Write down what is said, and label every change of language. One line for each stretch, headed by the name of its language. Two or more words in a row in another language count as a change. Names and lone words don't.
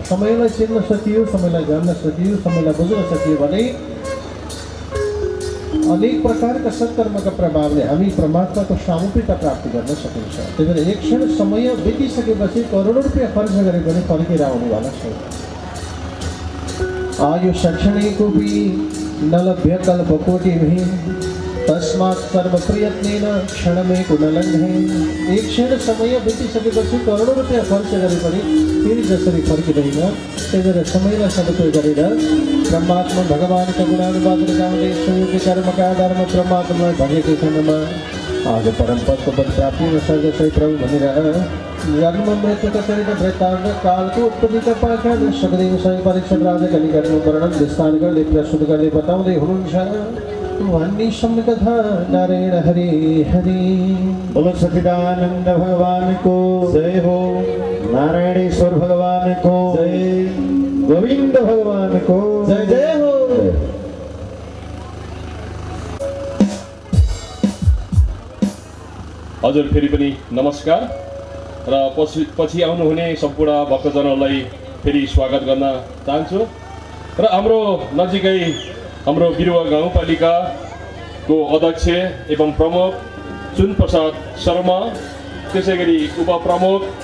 Nepali: समयलाई चिन्न सकियो, समयलाई जान्न सकियो, समयलाई बुझ्न सकियो भने अनेक प्रकारका सत्कर्मका प्रभावले हामी परमात्माको सामुप्यता प्राप्ति गर्न सकिन्छ। त्यही भएर 1 क्षण समय बितिसकेपछि करोडौँ रुपियाँ खर्च गरे पनि फर्केर आउनेवाला छैन।
Sanskrit: आयु सक्षणे कोपी न लभ्य कल्पकोटिभिः तस्मात् सर्वप्रयत्नेन क्षणमेको न लङ्घे।
Nepali: 1 क्षण समय बितिसकेपछि करोडौँ रुपियाँ खर्च गरे पनि फेरि जसरी फर्किँदैन, त्यही भएर समयलाई सदुपयोग गरेर परमात्मा भगवानका गुणानुवाद गाउँदै संयोगी कर्मका आधारमा परमात्मालाई भनेको खण्डमा आज परमपदको पद प्राप्तिमा सर्गसही प्रभु भनेर जन्म मृत्युका चरित वृत्तान्त कालको उत्पत्तिका पाखा सुखदेव स्वयं परीक्षित राजाका निकटमा वर्णन विस्तार गर्दै प्रस्तुत गर्दै बताउँदै हुनुहुन्छ।
Sanskrit: वाणी सम्यकथा नारायण हरे हरे।
Hindi: बोलो सच्चिदानंद भगवान को जय हो। नारायणेश्वर भगवान को जय। गोविंद भगवान को जय जय हो।
Nepali: हजुर फेरि पनि नमस्कार र पछि आउनुहुने सम्पूर्ण भक्तजनहरूलाई फेरि स्वागत गर्न चाहन्छु र हाम्रो नजिकै हाम्रो बिरुवा गाउँपालिकाको अध्यक्ष एवं प्रमुख चुन प्रसाद शर्मा, त्यसै गरी उपप्रमुख